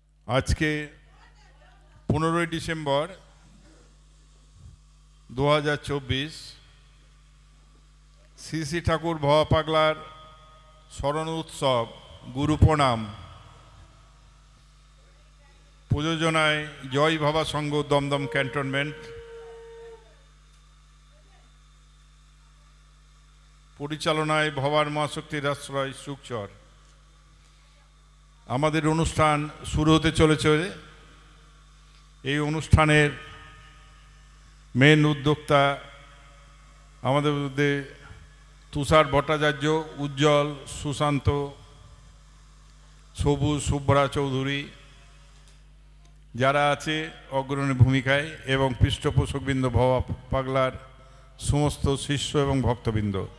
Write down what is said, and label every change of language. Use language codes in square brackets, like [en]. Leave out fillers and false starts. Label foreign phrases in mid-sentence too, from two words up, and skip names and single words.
[bn] আজ কে 15 ডিসেম্বর 2024 শ্রী শ্রী ঠাকুর ভবা পাগলার স্মরণ উৎসব গুরু প্রণাম প্রযোজনায় জয় ভবা সংঘ দমদম ক্যান্টনমেন্ট পরিচালনায় ভবার মহাশক্তির আশ্রয় সুখচর আমাদের অনুষ্ঠান শুরু হতে চলেছে এই অনুষ্ঠানের মেন উদ্যোক্তা আমাদের মধ্যে তুষার ভট্টাচার্য উজ্জ্বল সুশান্ত সবুজ শুভ্রা চৌধুরী যারা আছে অগ্রণী ভূমিকায় এবং পৃষ্ঠপোষকবৃন্দ ভবা পাগলার সমস্ত শিষ্য এবং ভক্তবৃন্দ